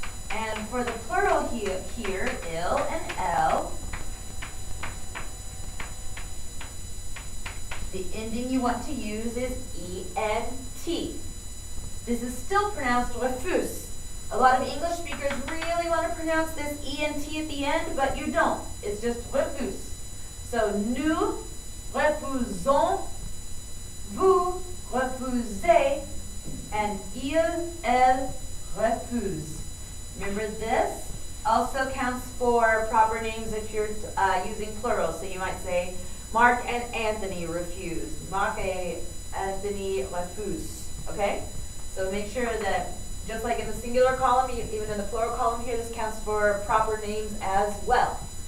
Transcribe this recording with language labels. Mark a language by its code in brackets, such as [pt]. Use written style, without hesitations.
[en] And for the plural here, il and elle, the ending you want to use is ENT. This is still pronounced refuse. A lot of English speakers really want to pronounce this ENT at the end, but you don't. It's just refuse. [fr] So, nous refusons, vous refusez, and il, elle refuse. [en] Remember this also counts for proper names if you're using plural. So you might say, Mark and Anthony refuse. [fr] Mark et Anthony refuse. Okay? [en] So make sure that just like in the singular column, even in the plural column here, this counts for proper names as well.